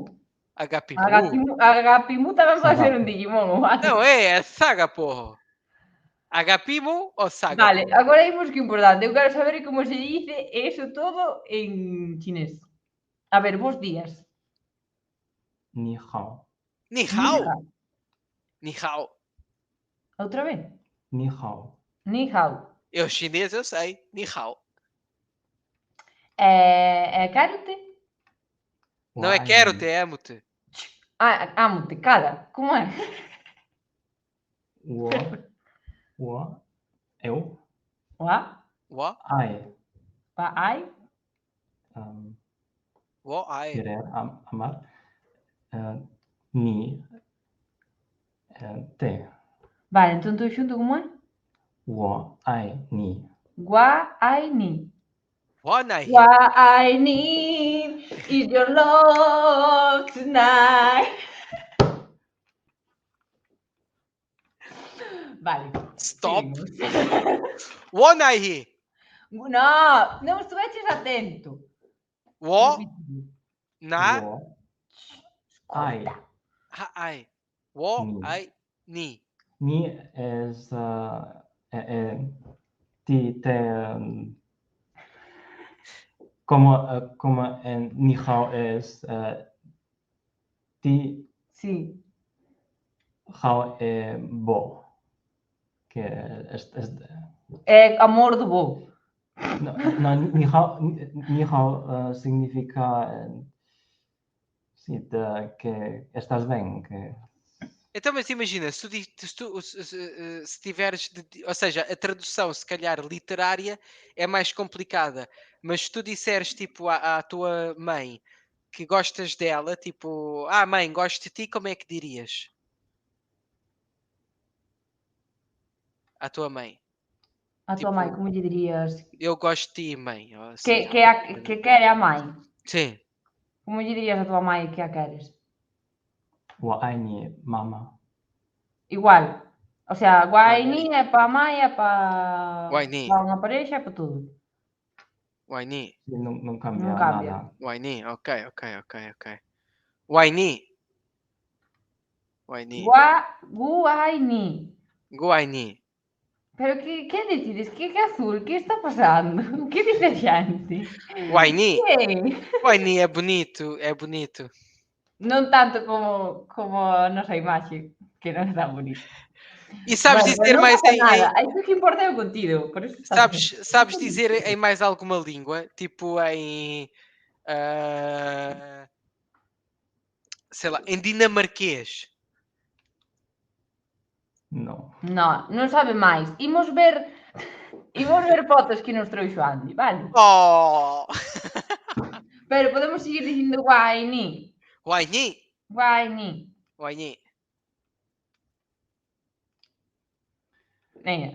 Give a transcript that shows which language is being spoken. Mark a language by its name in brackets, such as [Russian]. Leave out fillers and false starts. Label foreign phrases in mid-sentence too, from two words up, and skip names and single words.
[Greek] Agapimu. [Galician] Agapimu tamén pode ser un Digimon. [Portuguese] Não, é Sagapo. Agapimu ou Sagapo? [Galician] Vale, agora imos que importante. Eu quero saber como se dice eso todo en chinés. A ver, bons días. [Chinese] 你好, 你好。你好. [Galician] Outra vez. [Chinese] 你好. 你好. [Portuguese] Eu chinês eu sei. [Chinese] 你好. [Portuguese] Quero-te? Não é quero-te, é amo-te. Amo-te, cala. Como é? Eu, Wa? [Chinese] ai, Ai? Ai. [Galician] querer, amar, [Chinese] ni, te, [Galician] Vale, entón todo xunto como é? [Chinese] 爱，你, 我，爱，你. [English] What I hear. What I need is your love tonight. [Galician] Vale. Stop. seguimos. [English] What I hear. [Galician] No, non estuveches atento. [English] What na [Chinese] 我。爱. [English] I. What [Chinese] Ni. 爱你. [Galician] Ni es ti te como en [Chinese] 你好 [Galician] es ti Sí. hao bo que es É amor do bo. no, [Chinese] 你好 [Galician] significa sí, que estás bem, que [Portuguese] Então, mas imagina, se tiveres, ou seja, a tradução, se calhar, literária é mais complicada, mas se tu disseres, tipo, à tua mãe que gostas dela, tipo, mãe, gosto de ti, como é que dirias? À tua mãe. A tua Tipo, mãe, como lhe dirias? Eu gosto de ti, mãe. Ou assim, Que quer a mãe? Sim. Como lhe dirias a tua mãe que a queres? [Chinese] 我爱妈妈. [Galician] Igual. O sea, [Chinese] Guaini. [Portuguese] guaini é para a mãe, é para [Chinese] Guaini. [Galician] unha pareja, é para tudo. [Chinese] Guaini. [Galician] Sí, não cambia Non cambia. nada. [Chinese] Guaini. Ok. Guaini. Guaini. Guaini. Guaini. [Galician] Pero que decides? Que azul? Que está pasando? Que dice xente? [Chinese] Guaini. [Galician] Que? Guaini é bonito. É bonito. Non tanto como a nosa imaxe, que non está bonita. E sabes Bueno, [Portuguese] dizer [Galician] pero non [Portuguese] mais [Galician] pasa [Portuguese] em, [Galician] nada. Isto que importa é o contido. Por isso está [Portuguese] sabes dizer em mais alguma língua? Tipo em sei lá, em dinamarquês. Não. [Galician] Non sabe máis. Imos ver fotos que nos trouxo Andy, vale? Oh! Pero podemos seguir dicindo guaini. [Chinese] Guaini. Guaini. Guaini. [Galician] Venga,